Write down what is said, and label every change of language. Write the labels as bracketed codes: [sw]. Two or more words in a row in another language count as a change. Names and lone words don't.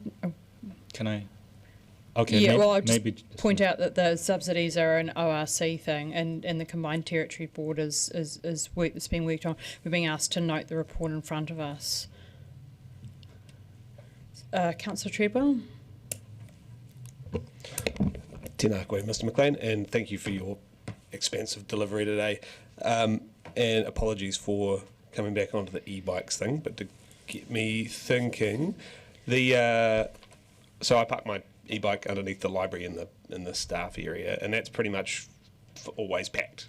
[en] Can I? Okay, yeah, well, I'll just point out that the subsidies are an ORC thing, and the Combined Territory Board is work that's being worked on. We're being asked to note the report in front of us. Councillor Treadwell. [mi] Tēnā koe, [en] Mr. McLean, and thank you for your expansive delivery today. And apologies for coming back onto the e-bikes thing, but to get me thinking, so I park my e-bike underneath the library in the staff area, and that's pretty much always packed.